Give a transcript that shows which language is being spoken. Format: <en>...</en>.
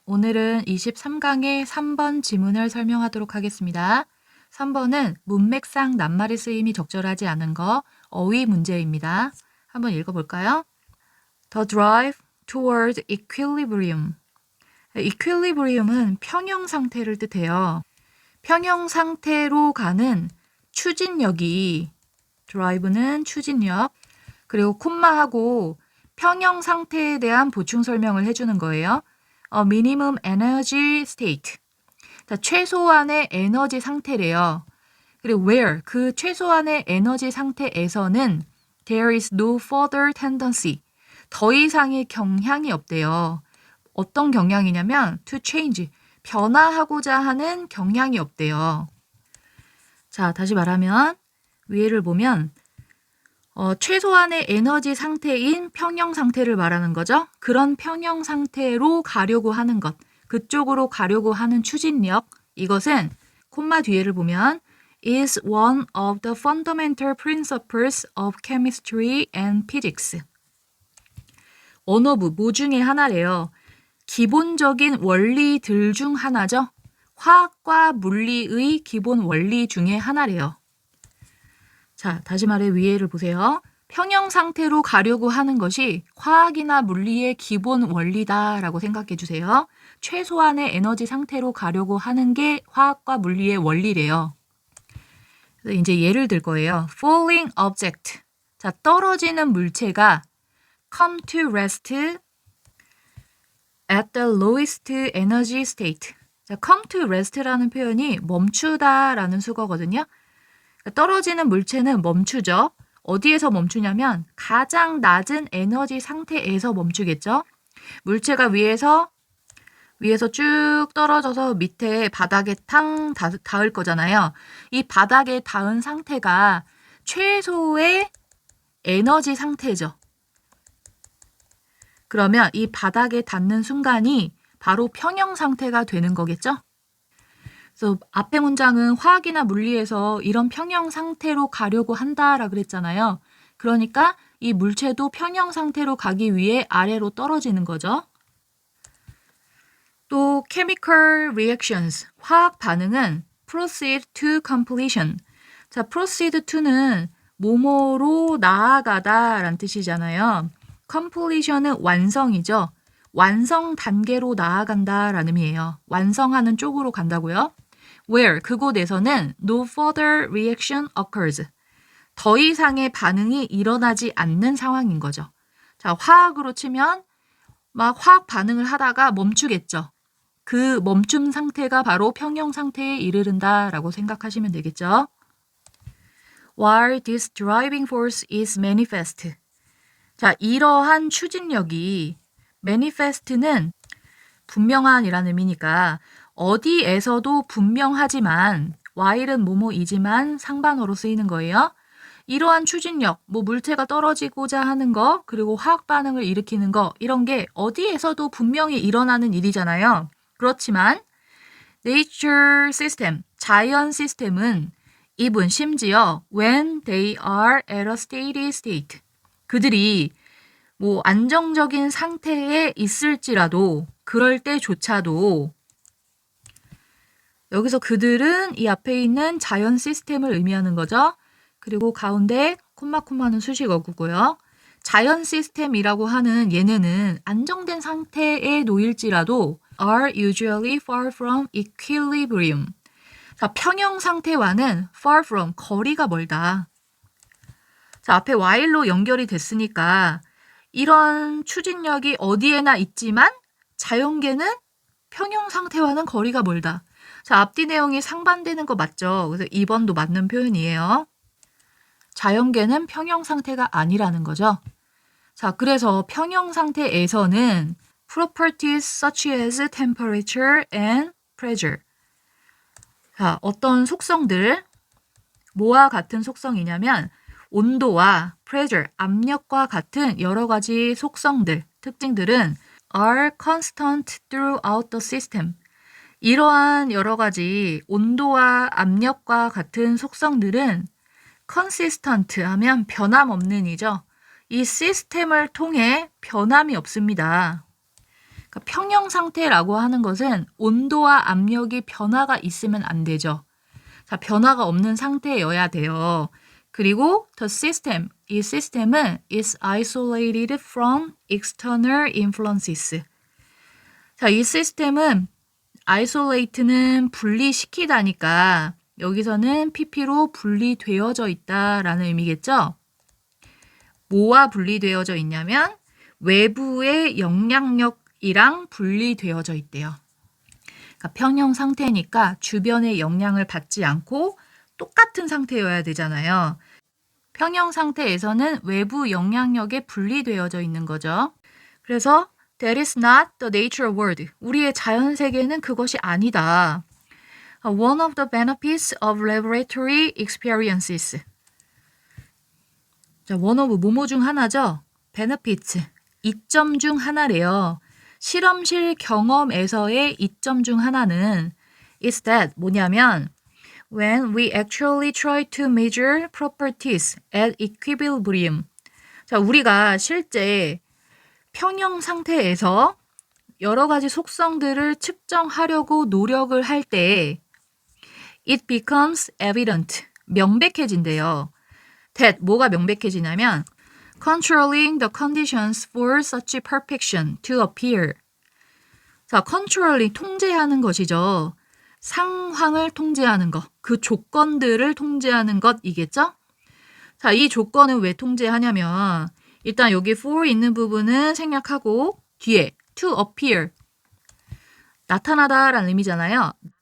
<ko>오늘은 23강의 3번 지문을 설명하도록 하겠습니다. 3번은 문맥상 낱말의 쓰임이 적절하지 않은 거 어휘 문제입니다. 한번 읽어볼까요?</ko> <en>The drive toward equilibrium.</en> <ko>equilibrium은 평형 상태를 뜻해요. 평형 상태로 가는 추진력이 drive는 추진력 그리고 콤마하고 평형 상태에 대한 보충 설명을 해주는 거예요.</ko> <en>minimum energy state.</en> <ko>최소한의 에너지 상태래요. 그리고</ko> <en>where</en> <ko>그 최소한의 에너지 상태에서는</ko> <en>there is no further tendency.</en> <ko>더 이상의 경향이 없대요. 어떤 경향이냐면</ko> <en>to change.</en> <ko>변화하고자 하는 경향이 없대요. 자, 다시 말하면 위에를 보면 최소한의 에너지 상태인 평형 상태를 말하는 거죠. 그런 평형 상태로 가려고 하는 것, 그쪽으로 가려고 하는 추진력, 이것은 콤마 뒤에를 보면</ko> <en>is one of the fundamental principles of chemistry and physics.</en> <ko>원어부, 뭐 중에 하나래요. 기본적인 원리들 중 하나죠. 화학과 물리의 기본 원리 중에 하나래요. 자, 다시 말해 위에를 보세요. 평형 상태로 가려고 하는 것이 화학이나 물리의 기본 원리다라고 생각해 주세요. 최소한의 에너지 상태로 가려고 하는 게 화학과 물리의 원리래요. 그래서 이제 예를 들 거예요.</ko> <en>Falling object.</en> <ko>자, 떨어지는 물체가</ko> <en>come to rest at the lowest energy state.</en> <ko>자,</ko> <en>come to rest</en> <ko>라는 표현이 멈추다라는 수거거든요. 떨어지는 물체는 멈추죠. 어디에서 멈추냐면 가장 낮은 에너지 상태에서 멈추겠죠. 물체가 위에서 쭉 떨어져서 밑에 바닥에 탕 닿을 거잖아요. 이 바닥에 닿은 상태가 최소의 에너지 상태죠. 그러면 이 바닥에 닿는 순간이 바로 평형 상태가 되는 거겠죠. 그래서 앞에 문장은 화학이나 물리에서 이런 평형 상태로 가려고 한다라 그랬잖아요. 그러니까 이 물체도 평형 상태로 가기 위해 아래로 떨어지는 거죠. 또</ko> <en>chemical reactions,</en> <ko>화학 반응은</ko> <en>proceed to completion.</en> <ko>자,</ko> <en>proceed to</en> <ko>는 뭐뭐로 나아가다 라는 뜻이잖아요. completion은 완성이죠. 완성 단계로 나아간다 라는 의미예요. 완성하는 쪽으로 간다고요.</ko> <en>where</en> <ko>그곳에서는</ko> <en>no further reaction occurs.</en> <ko>더 이상의 반응이 일어나지 않는 상황인 거죠. 자, 화학으로 치면 막 화학 반응을 하다가 멈추겠죠. 그 멈춤 상태가 바로 평형 상태에 이르른다라고 생각하시면 되겠죠.</ko> <en>While this driving force is manifest.</en> <ko>자, 이러한 추진력이 manifest는 분명한이라는 의미니까 어디에서도 분명하지만 while은 뭐뭐이지만 상반어로 쓰이는 거예요. 이러한 추진력, 뭐 물체가 떨어지고자 하는 거, 그리고 화학 반응을 일으키는 거, 이런 게 어디에서도 분명히 일어나는 일이잖아요. 그렇지만</ko> <en>nature system,</en> <ko>자연 시스템은</ko> <en>even</en> <ko>심지어</ko> <en>when they are at a steady state.</en> <ko>그들이 뭐 안정적인 상태에 있을지라도 그럴 때조차도 여기서 그들은 이 앞에 있는 자연 시스템을 의미하는 거죠. 그리고 가운데 콤마는 수식어구고요. 자연 시스템이라고 하는 얘네는 안정된 상태에 놓일지라도</ko> <en>are usually far from equilibrium.</en> <ko>자, 평형 상태와는</ko> <en>far from,</en> <ko>거리가 멀다. 자, 앞에 while로 연결이 됐으니까 이런 추진력이 어디에나 있지만 자연계는 평형 상태와는 거리가 멀다. 자, 앞뒤 내용이 상반되는 거 맞죠? 그래서 2번도 맞는 표현이에요. 자연계는 평형 상태가 아니라는 거죠. 자, 그래서 평형 상태에서는</ko> <en>properties such as temperature and pressure.</en> <ko>자, 어떤 속성들, 뭐와 같은 속성이냐면 온도와 pressure, 압력과 같은 여러 가지 속성들, 특징들은</ko> <en>are constant throughout the system.</en> <ko>이러한 여러 가지 온도와 압력과 같은 속성들은 consistent 하면 변함없는 이죠. 이 시스템을 통해 변함이 없습니다. 그러니까 평형 상태라고 하는 것은 온도와 압력이 변화가 있으면 안 되죠. 자, 변화가 없는 상태여야 돼요. 그리고</ko> <en>the system,</en> <ko>이 시스템은</ko> <en>is isolated from external influences.</en> <ko>자, 이 시스템은 isolate는 분리시키다니까 여기서는 pp로 분리되어져 있다라는 의미겠죠? 뭐와 분리되어져 있냐면 외부의 영향력이랑 분리되어져 있대요. 그러니까 평형 상태니까 주변의 영향을 받지 않고 똑같은 상태여야 되잖아요. 평형 상태에서는 외부 영향력에 분리되어져 있는 거죠. 그래서</ko> <en>that is not the natural world.</en> <ko>우리의 자연 세계는 그것이 아니다.</ko> <en>One of the benefits of laboratory experiences.</en> <ko>자,</ko> <en>one of</en> <ko>뭐뭐 중 하나죠. benefits. 이점 중 하나래요. 실험실 경험에서의 이점 중 하나는</ko> <en>is that</en> <ko>뭐냐면</ko> <en>when we actually try to measure properties at equilibrium.</en> <ko>자, 우리가 실제 평형 상태에서 여러 가지 속성들을 측정하려고 노력을 할 때</ko> <en>it becomes evident.</en> <ko>명백해진대요.</ko> <en>that</en> <ko>뭐가 명백해지냐면</ko> <en>controlling the conditions for such perfection to appear.</en> <ko>자, controlling 통제하는 것이죠. 상황을 통제하는 것, 그 조건들을 통제하는 것이겠죠? 자, 이 조건은 왜 통제하냐면 일단 여기 for 있는 부분은 생략하고 뒤에</ko> <en>to appear</en> <ko>나타나다라는 의미잖아요.</ko>